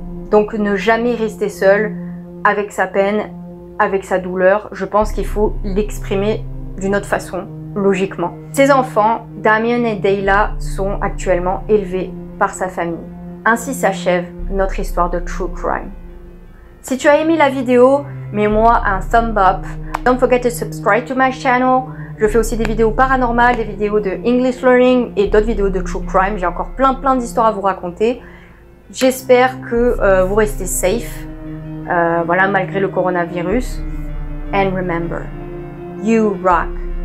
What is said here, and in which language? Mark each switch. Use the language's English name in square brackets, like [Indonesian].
[French] Donc ne jamais rester seul avec sa peine, avec sa douleur. Je pense qu'il faut l'exprimer d'une autre façon, logiquement. Ses enfants, Damien et Dayla, sont actuellement élevés par sa famille. Ainsi s'achève notre histoire de True Crime. Si tu as aimé la vidéo, mets-moi un thumb up. [English] Don't forget to subscribe to my channel. [French] Je fais aussi des vidéos paranormales, des vidéos de English Learning et d'autres vidéos de True Crime. J'ai encore plein d'histoires à vous raconter. J'espère que vous restez safe, voilà, malgré le coronavirus. [English] And remember, you rock.